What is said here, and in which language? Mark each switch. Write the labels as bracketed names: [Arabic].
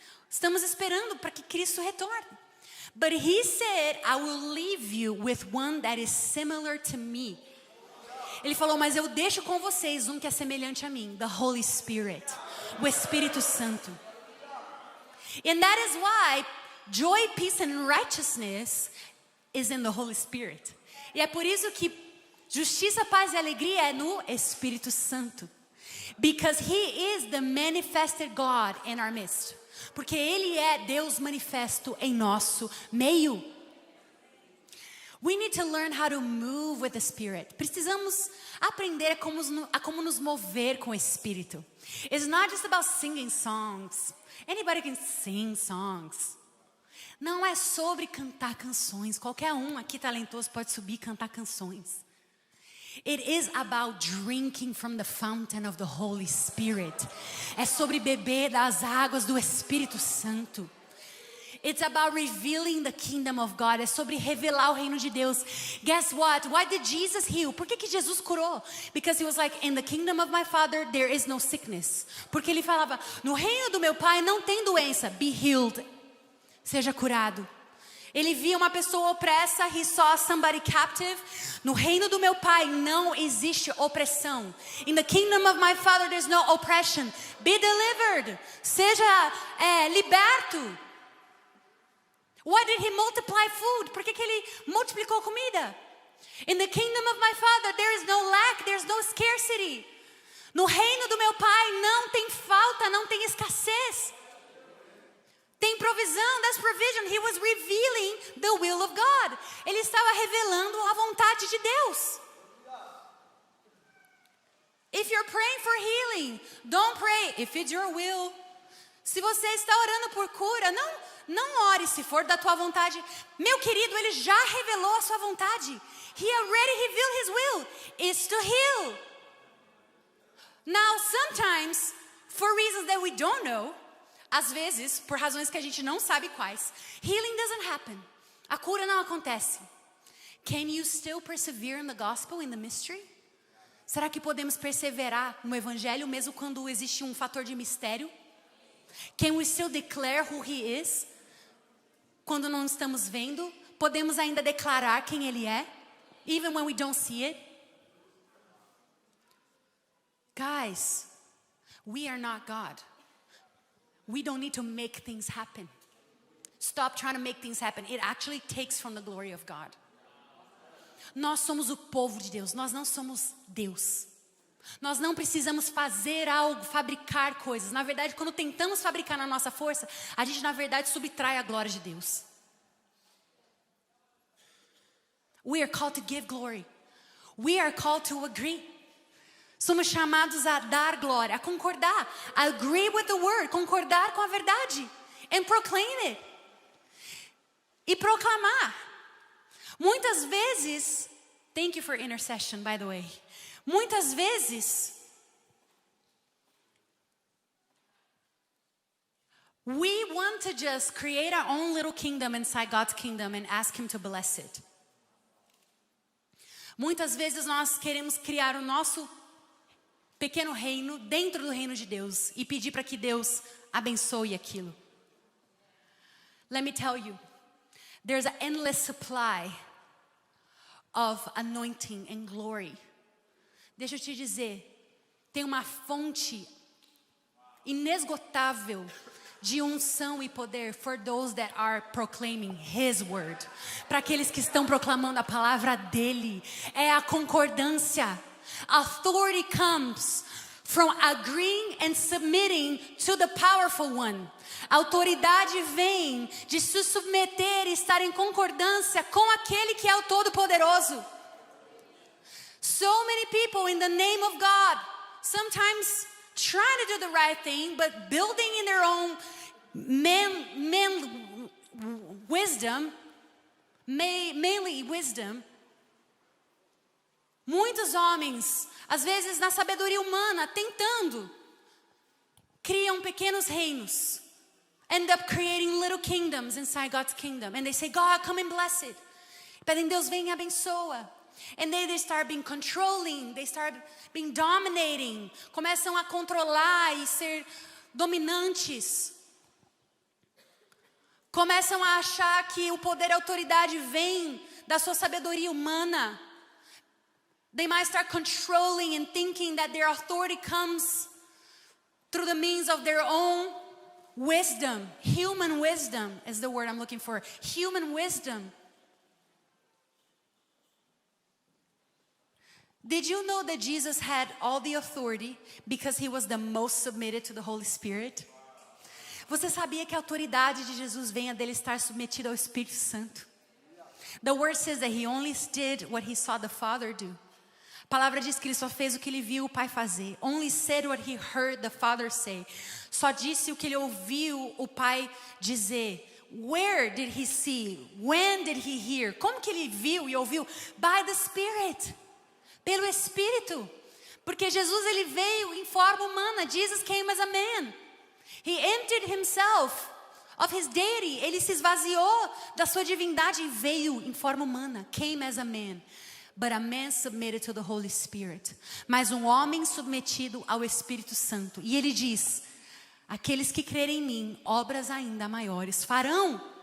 [Portuguese] Estamos esperando para que Cristo retorne. [English] But He said, I will leave you with one that is similar to me. [Portuguese] Ele falou, mas eu deixo com vocês um que é semelhante a mim, [English] the Holy Spirit, [Portuguese] o Espírito Santo. [English] And that is why joy, peace and righteousness is in the Holy Spirit. [Portuguese] E é por isso que justiça, paz e alegria é no Espírito Santo. [English] Because He is the manifested God in our midst. [Portuguese] Porque Ele é Deus manifesto em nosso meio. [English] We need to learn how to move with the Spirit. [Portuguese] Precisamos aprender a como nos mover com o Espírito. [English] It's not just about singing songs. Anybody can sing songs. [Portuguese] Não é sobre cantar canções. Qualquer um aqui talentoso pode subir e cantar canções. [English] It is about drinking from the fountain of the Holy Spirit. [Portuguese] É sobre beber das águas do Espírito Santo. [English] It's about revealing the kingdom of God. [Portuguese] É sobre revelar o reino de Deus. [English] Guess what? Why did Jesus heal? [Portuguese] Por que Jesus curou? [English] Because He was like, in the kingdom of my Father there is no sickness. [Portuguese] Porque Ele falava, no reino do meu Pai não tem doença. [English] Be healed. [Portuguese] Seja curado. Ele via uma pessoa opressa. [English] He saw somebody captive. [Portuguese] No reino do meu Pai não existe opressão. [English] In the kingdom of my Father there's no oppression. Be delivered. [Portuguese] Seja liberto. [English] Why did He multiply food? [Portuguese] Por que Ele multiplicou comida? [English] In the kingdom of my Father there is no lack, there is no scarcity. [Portuguese] No reino do meu Pai não tem falta, não tem escassez. Tem provisão, [English] that's provision. He was revealing the will of God. [Portuguese] Ele estava revelando a vontade de Deus. [English] If you're praying for healing, don't pray if it's your will. [Portuguese] Se você está orando por cura, não ore se for da tua vontade. Meu querido, Ele já revelou a sua vontade. [English] He already revealed His will. It's to heal. Now, sometimes, for reasons that we don't know, [Portuguese] às vezes, por razões que a gente não sabe quais, [English] healing doesn't happen. [Portuguese] A cura não acontece. [English] Can you still persevere in the gospel, in the mystery? [Portuguese] Será que podemos perseverar no evangelho mesmo quando existe um fator de mistério? [English] Can we still declare who He is? [Portuguese] Quando não estamos vendo, podemos ainda declarar quem Ele é? [English] Even when we don't see it? Guys, we are not God. We don't need to make things happen. Stop trying to make things happen. It actually takes from the glory of God. [Portuguese] Nós somos o povo de Deus, nós não somos Deus. Nós não precisamos fazer algo, fabricar coisas. Na verdade, quando tentamos fabricar na nossa força, a gente na verdade subtrai a glória de Deus. [English] We are called to give glory. We are called to agree. [Portuguese] Somos chamados a dar glória, a concordar, a [English] agree with the word, [Portuguese] concordar com a verdade, [English] and proclaim it. [Portuguese] E proclamar. Muitas vezes, [English] thank you for intercession, by the way. [Portuguese] Muitas vezes, [English] we want to just create our own little kingdom inside God's kingdom and ask Him to bless it. [Portuguese] Muitas vezes nós queremos criar o nosso pequeno reino dentro do reino de Deus e pedir para que Deus abençoe aquilo. [English] Let me tell you, there's an endless supply of anointing and glory. [Portuguese] Deixa eu te dizer, tem uma fonte inesgotável de unção e poder [English] for those that are proclaiming His word. [Portuguese] Para aqueles que estão proclamando a palavra dele. É a concordância. [English] Authority comes from agreeing and submitting to the powerful one. [Portuguese] A autoridade vem de se submeter e estar em concordância com aquele que é o Todo-Poderoso. [English] So many people in the name of God, sometimes trying to do the right thing, but building in their own man wisdom, mainly wisdom. [Portuguese] Muitos homens, às vezes na sabedoria humana, tentando, criam pequenos reinos. [English] End up creating little kingdoms inside God's kingdom. And they say, God, come and bless it. [Portuguese] Pedem, Deus, vem e abençoa. [English] And they start being controlling, they start being dominating. [Portuguese] Começam a controlar e ser dominantes. Começam a achar que o poder e a autoridade vem da sua sabedoria humana. [English] They might start controlling and thinking that their authority comes through the means of their own wisdom. Human wisdom is the word I'm looking for. Human wisdom. Did you know that Jesus had all the authority because He was the most submitted to the Holy Spirit? [Portuguese] Você sabia que a autoridade de Jesus vem dele estar submetido ao Espírito Santo? [English] The word says that He only did what He saw the Father do. [Portuguese] A palavra diz que Ele só fez o que Ele viu o Pai fazer. [English] Only said what He heard the Father say. [Portuguese] Só disse o que Ele ouviu o Pai dizer. [English] Where did He see? When did He hear? [Portuguese] Como que Ele viu e ouviu? [English] By the Spirit. [Portuguese] Pelo Espírito. Porque Jesus ele veio em forma humana. [English] Jesus came as a man. He emptied himself of his deity. [Portuguese] Ele se esvaziou da sua divindade e veio em forma humana. [English] Came as a man. But a man submitted to the Holy Spirit. [Portuguese] Mas homem submetido ao Espírito Santo. E ele diz, aqueles que crerem em mim, obras ainda maiores farão.